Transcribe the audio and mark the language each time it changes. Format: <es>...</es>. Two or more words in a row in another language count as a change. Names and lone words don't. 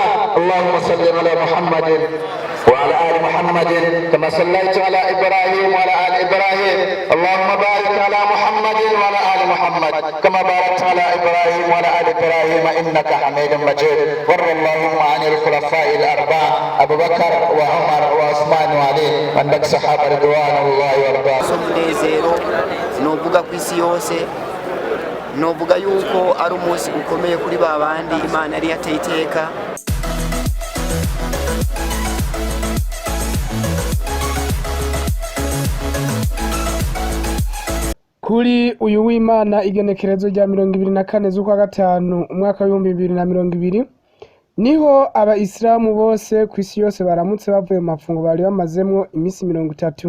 <ar>اللهم صل على محمد وعلى آل محمد كما صليت على إبراهيم وعلى آل إبراهيم. اللهم بارك على محمد وعلى آل محمد كما باركت على إبراهيم وعلى آل إبراهيم إنك حميد مجيد. وارض اللهم عن الخلفاء الأربعة أبو بكر وعمر وعثمان وعلي وعندك صحابة رضوان الله وارضاهم.</ar> <rn>novuga ku isi yose, novuga yuko ari umunsi ukomeye kuri babandi Imana yari yateye iteka. Kuri uyu w'Imana igenekerezo rya 24 z'ukwa gatanu umwaka wa 2020 niho abayisilamu bose ku isi yose baramutse bavuye mu mafungo bari bamazemwo iminsi 30.</rn>